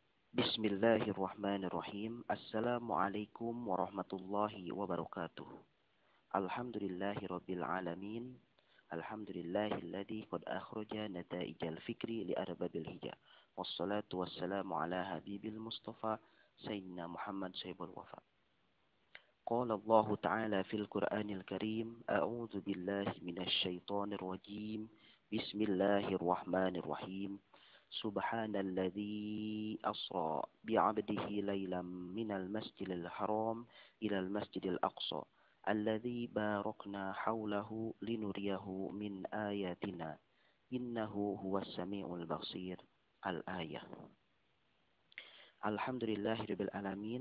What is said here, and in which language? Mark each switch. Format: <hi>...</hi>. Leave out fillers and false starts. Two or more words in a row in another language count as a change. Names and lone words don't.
<ar>بسم الله الرحمن الرحيم. السلام عليكم ورحمة الله وبركاته. الحمد لله رب العالمين. الحمد لله الذي قد أخرج نتائج الفكر لأرباب الحجى. والصلاة والسلام على حبيب المصطفى سيدنا محمد صاحب الوفا. قال الله تعالى في القرآن الكريم، أعوذ بالله من الشيطان الرجيم. بسم الله الرحمن الرحيم. سبحان الذي أسرى بعبده ليلا من المسجد الحرام إلى المسجد الأقصى الذي باركنا حوله لنريه من آياتنا إنه هو السميع البصير. الآية. الحمد لله رب العالمين.</ar>